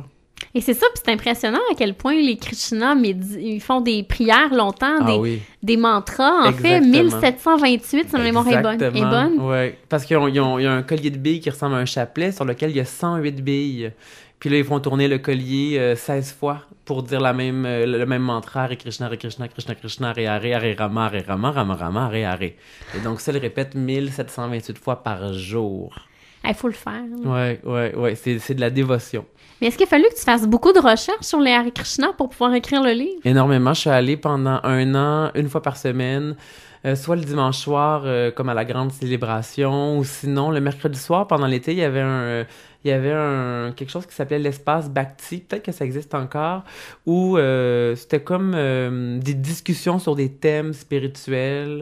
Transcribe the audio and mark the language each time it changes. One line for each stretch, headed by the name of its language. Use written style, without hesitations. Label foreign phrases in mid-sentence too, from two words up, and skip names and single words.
French: Et c'est ça, puis c'est impressionnant à quel point les Krishna, ils font des prières longtemps, des mantras. En fait, 1728, si ma mémoire est bonne. Oui, parce qu'il y a un collier de billes qui ressemble à un chapelet sur lequel il y a 108 billes. Puis là, ils font tourner le collier 16 fois pour dire le même mantra,
Sanskrit: हरे कृष्ण हरे कृष्ण कृष्ण कृष्ण हरे हरे हरे राम हरे राम राम राम हरे हरे.
French: Et donc ça, le répète 1728 fois par jour. Il faut le faire. Oui, c'est de la dévotion. Mais est-ce qu'il a fallu que tu fasses beaucoup de recherches sur les Hare Krishna pour pouvoir écrire le livre? Énormément. Je suis allée pendant 1 an, 1 fois par semaine, soit le dimanche soir, comme à la grande célébration, ou sinon, le mercredi soir, pendant l'été, il y avait quelque chose qui s'appelait l'espace Bhakti, peut-être que ça existe encore, où c'était comme des discussions sur des thèmes spirituels.